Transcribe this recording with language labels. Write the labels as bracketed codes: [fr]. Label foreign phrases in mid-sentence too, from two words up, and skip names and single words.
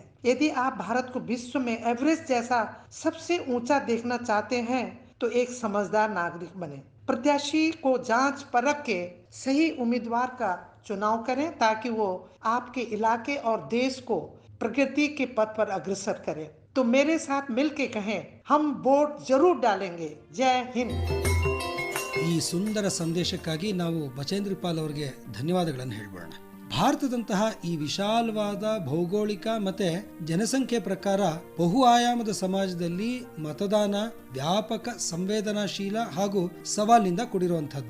[hi] यदि आप भारत को विश्व में एवरेस्ट जैसा सबसे ऊंचा देखना चाहते हैं तो एक समझदार नागरिक बने। प्रत्याशी को जांच परख के सही उम्मीदवार का चुनाव करें ताकि वो आपके इलाके और देश को प्रगति के पथ पर अग्रसर करें। तो मेरे साथ मिलके कहें, हम वोट जरूर डालेंगे। जय हिंद। [kn] ಈ ಸುಂದರ ಸಂದೇಶಕ್ಕಾಗಿ ನಾವು ಬಚೇಂದ್ರಿ ಪಾಲ್ ಅವರಿಗೆ ಧನ್ಯವಾದಗಳನ್ನು ಹೇಳ್ಬೋಣ. ಭಾರತದಂತಹ ಈ ವಿಶಾಲವಾದ ಭೌಗೋಳಿಕ ಮತ್ತೆ ಜನಸಂಖ್ಯೆ ಪ್ರಕಾರ ಬಹು ಆಯಾಮದ ಸಮಾಜದಲ್ಲಿ ಮತದಾನ ವ್ಯಾಪಕ, ಸಂವೇದನಾಶೀಲ ಹಾಗೂ ಸವಾಲಿನಿಂದ ಕೂಡಿರುವಂತಹದ್ದು.